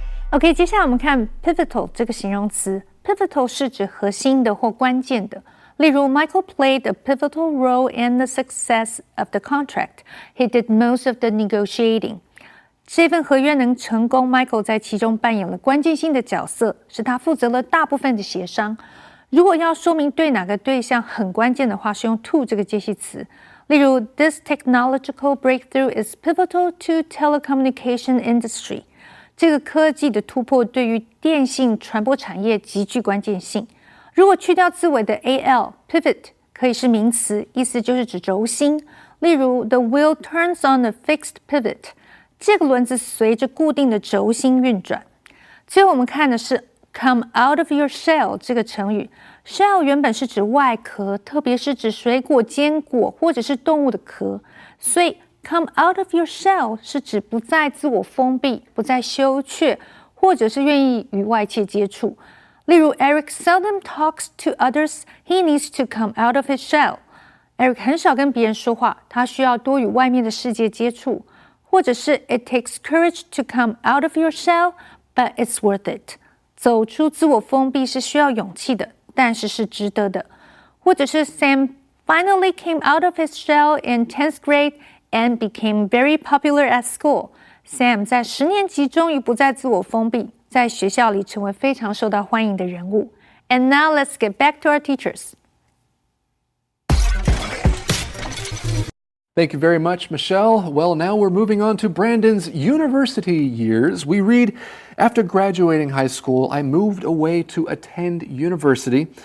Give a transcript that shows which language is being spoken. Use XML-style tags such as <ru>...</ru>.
<zh>OK， 接下来我们看 pivotal 这个形容词。pivotal 是指核心的或关键的。例如</zh> <en>Michael played a pivotal role in the success of the contract. He did most of the negotiating.</en> <zh>这份合约能成功 ，Michael 在其中扮演了关键性的角色，是他负责了大部分的协商。如果要说明对哪个对象很关键的话，是用 to 这个介系词。例如</zh> <en>This technological breakthrough is pivotal to telecommunication industry.</en> <zh>这个科技的突破对于电信传播产业极具关键性。如果去掉字尾的 al pivot 可以是名词，意思就是指轴心。例如</zh> <en>the wheel turns on a fixed pivot，</en> <zh>这个轮子随着固定的轴心运转。最后我们看的是 come out of your shell 这个成语。 shell 原本是指外壳，特别是指水果、坚果或者是动物的壳，所以 come out of your shell 是指不再自我封闭，不再羞怯，或者是愿意与外界接触。例如</zh> <en>Eric seldom talks to others, he needs to come out of his shell.</en> <zh>Eric 很少跟别人说话，他需要多与外面的世界接触。或者是</zh> <en>It takes courage to come out of your shell, but it's worth it.</en> <zh>走出自我封闭是需要勇气的，但是是值得的。或者是</zh> <en>Sam finally came out of his shell in 10th grade and became very popular at school.</en> <zh>Sam 在10年级终于不再自我封闭，在学校里成为非常受到欢迎的人物。</zh> <en>And now let's get back to our teachers. Thank you very much, Michelle. Well, now we're moving on to Brandon's university years. We read, after graduating high school, I moved away to attend university.</en>